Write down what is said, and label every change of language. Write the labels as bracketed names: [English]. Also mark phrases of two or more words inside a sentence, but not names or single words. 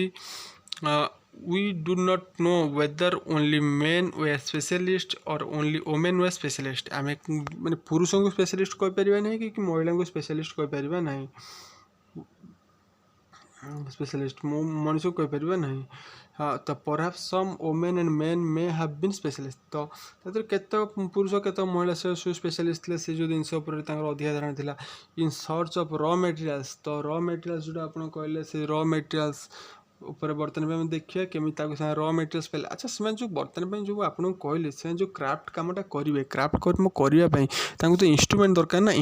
[English] We do not know whether only men were specialist or only women were specialist. [Odia] ଆମେ ମାନେ ପୁରୁଷଙ୍କୁ ସ୍ପେଶାଲିଷ୍ଟ କହିପାରିବା ନାହିଁ କି ମହିଳାଙ୍କୁ ସ୍ପେଶାଲିଷ୍ଟ କହିପାରିବା ନାହିଁ. ସ୍ପେଶାଲିଷ୍ଟ ମଣିଷକୁ କହିପାରିବା ନାହିଁ. ତ [English] perhaps some women and men may have been specialist. [Odia] ତ ସେଥିରେ କେତେ ପୁରୁଷ କେତେ ମହିଳା ସେ ସ୍ପେଶାଲିଷ୍ଟ ଥିଲେ ସେ ଯେଉଁ ଜିନିଷ ଉପରେ ତାଙ୍କର ଅଧିକା ଧାରଣା ଥିଲା. [English] In search of raw materials. [Odia] ତ [English] raw materials [Odia] ଯେଉଁଟା ଆପଣ କହିଲେ ସେ [English] raw materials [Odia] ଉପରେ ବର୍ତ୍ତମାନ ପାଇଁ ଆମେ ଦେଖିବା କେମିତି ତାକୁ ସେମାନେ [English] raw materials [Odia] ପାଇଲେ. ଆଚ୍ଛା ସେମାନେ ଯେଉଁ ବର୍ତ୍ତମାନ ପାଇଁ ଯେଉଁ ଆପଣଙ୍କୁ କହିଲେ ସେମାନେ ଯେଉଁ କ୍ରାଫ୍ଟ କାମଟା କରିବେ କ୍ରାଫ୍ଟ କର୍ମ କରିବା ପାଇଁ ତାଙ୍କୁ ତ ଇନଷ୍ଟ୍ରୁମେଣ୍ଟ ଦରକାର ନା.